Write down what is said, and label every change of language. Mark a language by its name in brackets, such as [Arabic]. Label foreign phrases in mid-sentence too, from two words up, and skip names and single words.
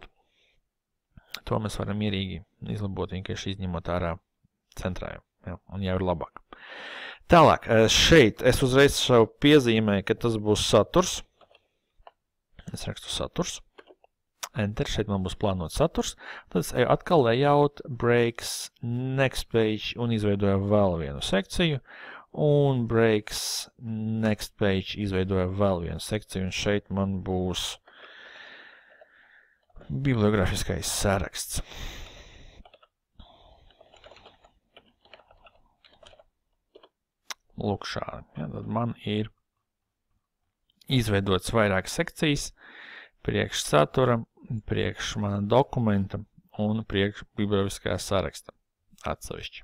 [Latvian] To mēs varam mierīgi izlabot, vienkārši izņemot ārā centrā, un jau ir labāk. Tālāk, šeit es uzreiz sev piezīmēju, ka tas būs saturs. Es rakstu saturs. Enter, šeit man būs plānot saturs. Tad es atkal [English] layout, breaks, next page [Latvian] un izveidoju vēl vienu sekciju. Un [English] breaks, next page [Latvian] izveidoju vēl vienu sekciju. Un šeit man būs bibliografiskais saraksts. Lūk šādi. Tad man ir izveidots vairākas sekcijas priekš satura, priekš mana dokumenta un priekš bibliografiskā saraksta atsevišķi.